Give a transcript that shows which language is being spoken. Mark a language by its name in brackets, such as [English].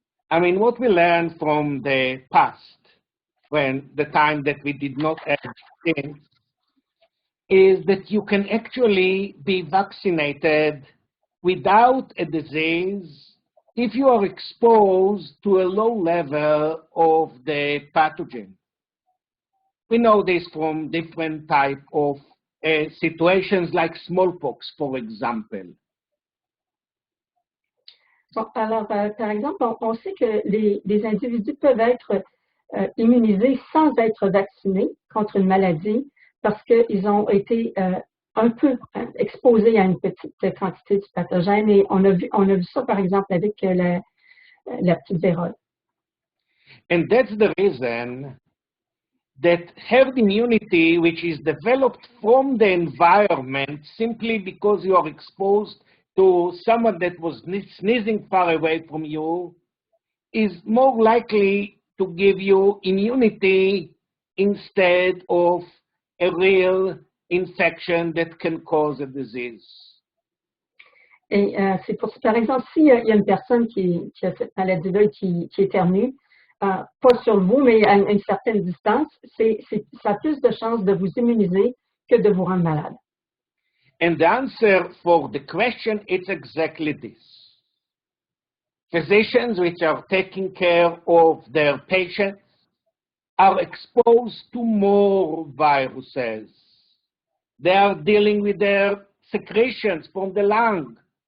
[English] I mean, what we learned from the past, when the time that we did not have vaccines, is that you can actually be vaccinated without a disease if you are exposed to a low level of the pathogen. We know this from different type of situations like smallpox, for example. [French] Bon, alors, par exemple, on sait que les individus peuvent être immunisés sans être vaccinés contre une maladie parce qu'ils ont été un peu exposés à une petite quantité du pathogène. Et on a vu ça, par exemple, avec la petite vérole. [English] And that's the reason that herd immunity, which is developed from the environment simply because you are exposed to someone that was sneezing far away from you, is more likely to give you immunity instead of a real infection that can cause a disease. [French] Et c'est pour ça, par exemple, s'il y a une personne qui a cette maladie-là et qui éternue, pas sur vous, mais à une certaine distance, ça a plus de chances de vous immuniser que de vous rendre malade. [English] And the answer for the question is exactly this. Physicians which are taking care of their patients are exposed to more viruses. They are dealing with their secretions from the lung.